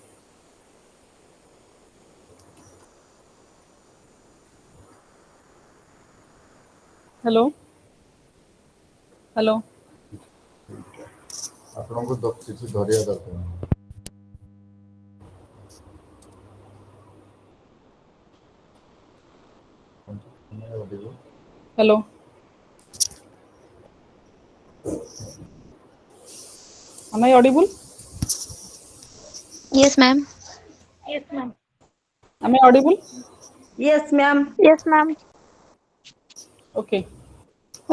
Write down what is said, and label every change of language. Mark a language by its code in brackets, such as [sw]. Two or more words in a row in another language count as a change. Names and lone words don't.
[en] hello hello [or] ଆପଣଙ୍କୁ କିଛି ଧରିବା ଦରକାର ନାହିଁ। [en] हेलो am I audible? Yes, ma'am. Am I audible? Yes, ma'am. Yes, ma'am. Okay. Good